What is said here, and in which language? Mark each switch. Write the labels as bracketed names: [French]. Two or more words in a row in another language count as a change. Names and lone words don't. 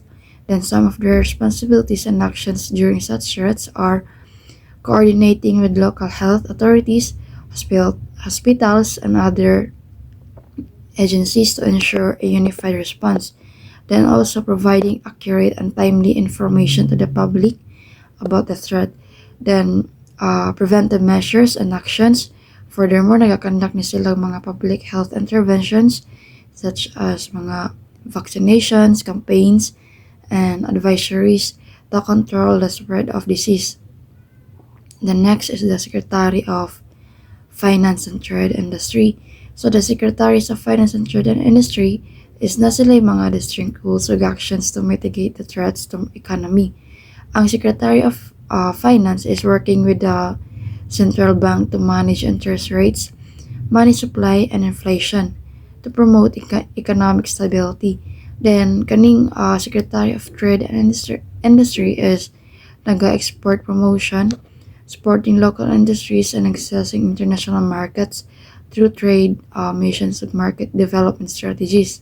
[English] Then some of their responsibilities and actions during such threats are coordinating with local health authorities, hospitals, and other agencies to ensure a unified response. Then also providing accurate and timely information to the public about the threat. Then preventive measures and actions. Furthermore, [Hiligaynon] nagakonduct ni sila mga [English] public health interventions such as mga vaccinations, campaigns, and advisories to control the spread of disease. The next is the Secretary of Finance and Trade Industry. So the Secretaries of Finance and Trade and Industry is [Hiligaynon] na sila mga [English] distinct rules or actions to mitigate the threats to economy. Ang Secretary of Finance is working with the central bank to manage interest rates, money supply, and inflation to promote economic stability. Then kaning Secretary of Trade and Industry is naga-export promotion, supporting local industries and accessing international markets through trade missions and market development strategies.